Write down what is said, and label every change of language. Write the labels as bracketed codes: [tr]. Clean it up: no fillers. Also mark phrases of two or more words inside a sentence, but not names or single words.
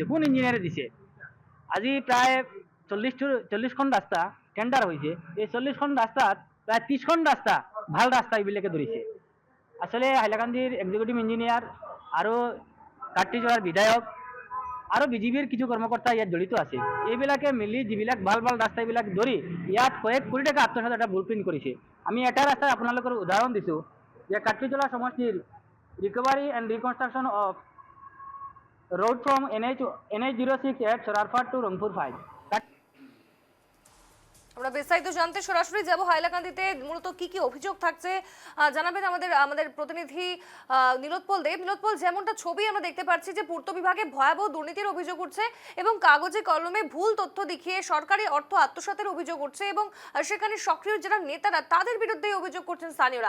[as] কোন ইঞ্জিনিয়াৰে দিছে? আজি প্ৰায় 40খন ৰাস্তা টেণ্ডাৰ হৈছে। এই 40খন ৰাস্তাত প্ৰায় 30খন ৰাস্তা ভাল ৰাস্তা এইবিলাকে ধৰিছে। আচলতে হাইলাকান্দিৰ [en] executive engineer [as] আৰু কাটলিছড়াৰ বিধায়ক আৰু বিজেপিৰ কিছু কৰ্মকৰ্তা ইয়াত জড়িত আছে। এইবিলাকে মিলি যিবিলাক ভাল ভাল ৰাস্তা এইবিলাক ধৰি ইয়াত কয়েক কোটি টাকা আত্মসাৎ এটা ব্লুপ্ৰিণ্ট কৰিছে। আমি এটা ৰাস্তাৰ আপোনালোকৰ উদাহৰণ দিছোঁ যে কাটলিছড়া সমষ্টিৰ [en] recovery and reconstruction of road from NH06 সরারপাট to রংপুর 5। [bn] আমরা বিস্তারিত জানতে সরাসরি যাব হাইলাকান্দিতে। মূলত কি কি অভিযোগ থাকছে জানাবেন আমাদের প্রতিনিধি নীলোৎপল দেব। নীলোৎপল, যেমনটা ছবি আমরা দেখতে পাচ্ছি যে পূর্ত বিভাগে ভয়াবহ দুর্নীতির অভিযোগ উঠছে এবং কাগজে কলমে ভুল তথ্য দেখিয়ে সরকারি অর্থ আত্মসাতের অভিযোগ উঠছে এবং সেখানে সক্রিয় যারা নেতারা তাদের বিরুদ্ধে অভিযোগ করছেন স্থানীয়রা।